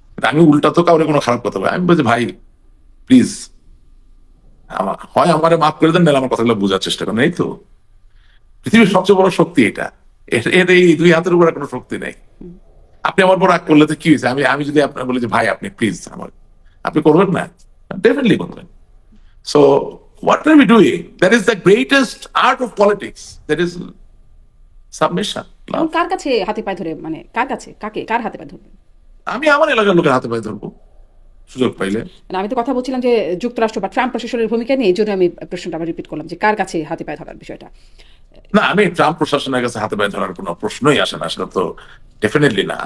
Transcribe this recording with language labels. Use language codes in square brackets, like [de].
[bn] আমি উল্টা তো কাউরে কোনো খারাপ কথা বলি, আমি বলছি ভাই প্লিজ হয় আমারে মাফ করে দেন, নাহলে আমার কথাগুলো বোঝার চেষ্টা করেন। এই তো পৃথিবীর সবচেয়ে বড় শক্তি এটা, এর এই দুই হাতের উপরে কোনো শক্তি নেই। আপনি আমার উপর রাগ করলে তো কি হয়েছে? আমি যদি আপনার বলি যে ভাই আপনি প্লিজ আমার, আপনি করবেন না? ডেফিনেটলি করবেন। So [en] what are we doing? That is the greatest art of politics. That is submission, [bn] এবং [en] love. [bn] কার কাছে হাতে পায়ে ধরে, মানে কার কাছে, কার হাতে পায়ে ধরবেন? আমি আমার এলাকার লোকের হাতে পায়ে ধরবো সুযোগ পাইলে। মানে আমি তো কথা বলছিলাম যে যুক্তরাষ্ট্র বা ট্রাম্প প্রশাসনের ভূমিকা নিয়ে, এই জন্য আমি প্রশ্নটা আবার রিপিট করলাম যে কার কাছে হাতে পায়ে ধরার বিষয়টা। না, আমি ট্রাম্প প্রশাসনের কাছে হাতে পায়ে ধরার কোনো প্রশ্নই আসে না, সেটা তো ডেফিনেটলি না।